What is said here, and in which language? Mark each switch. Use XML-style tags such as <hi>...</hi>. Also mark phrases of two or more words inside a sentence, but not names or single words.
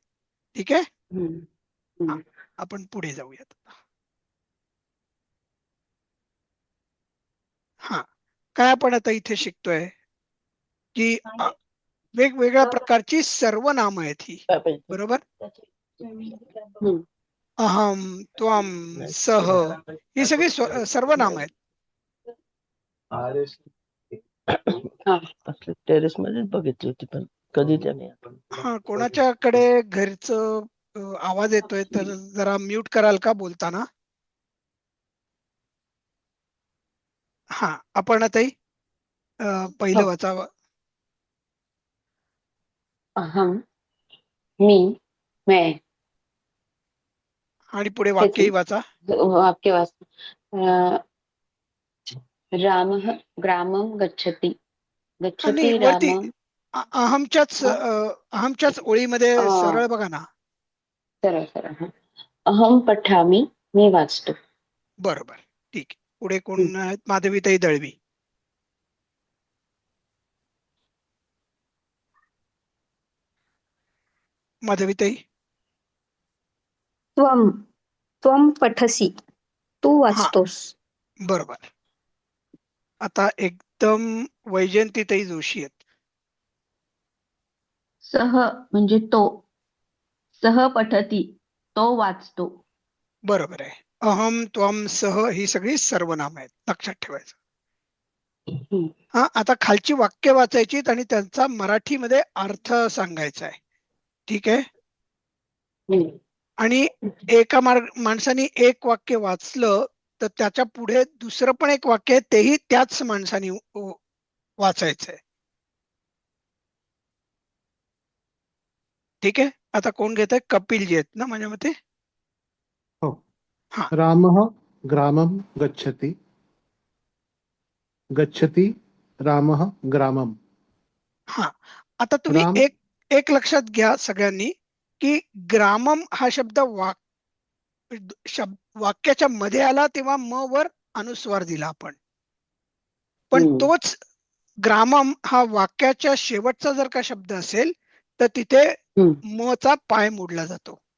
<mr>ठीक आहे. हा, आपण पुढे जाऊयात. हा, काय आपण आता इथे शिकतोय की वेगवेगळ्या प्रकारची सर्वनामं आहेत ही. बरोबर.</mr> <sa>अहम, त्वम, सह</sa> <mr>ही सगळी सर्वनामं आहेत. टेरेस मध्येच बघितली होती, पण कधी त्याने हा, कोणाच्याकडे घरचं आवाज येतोय तर जरा म्यूट कराल का बोलताना? हा अपर्णाताई पहिलं हो. वाचावं. अहम, मी, मैं. आणि पुढे वाक्यही वाचा. वाक्य वाचतो.</mr> <sa>रामः ग्रामं गच्छति.</sa> <mr>आणि</mr> <sa>गच्छति</sa> <mr>वरती</mr> <sa>रामं.</sa> <mr>अहमच्याच ओळीमध्ये सरळ बघा ना. सरळ सरळ.</mr> <sa>अहम पठामी,</sa> <mr>मी वाचतो. बरोबर, ठीक आहे. पुढे कोण आहेत? माधवीताई दळवी. माधवीताई.</mr> <sa>त्वम त्वम पठसी</sa> <mr>तू हा वाचतोस. बरोबर. आता एकदम वैजयंतीताई जोशी आहेत. सह म्हणजे तो.</mr> <sa>सह पठती</sa> <mr>तो वाचतो. बरोबर आहे.</mr> <sa>अहम त्वम सह</sa> <mr>ही सगळी सर्वनाम आहेत, लक्षात ठेवायचं. हा आता खालची वाक्य वाचायची आणि त्यांचा मराठीमध्ये अर्थ सांगायचा आहे. ठीक आहे. आणि एका माणसाने एक वाक्य वाचलं तर त्याच्या पुढे दुसरं पण एक वाक्य आहे, तेही त्याच माणसाने वाचायचंय. ठीक आहे. आता कोण घेत आहे? कपिलजी आहेत ना माझ्या मते. हो. हा.</mr> <sa>रामः ग्रामं गच्छति. गच्छति रामः ग्रामम्.</sa> <mr>हा आता तुम्ही राम एक एक लक्षात घ्या सगळ्यांनी की ग्रामम हा शब्द वाक्याच्या मध्ये आला तेव्हा म वर अनुस्वार दिला आपण. पण तोच ग्रामम हा वाक्याच्या शेवटचा जर का शब्द असेल तर तिथे म चा पाय मोडला जातो.</mr>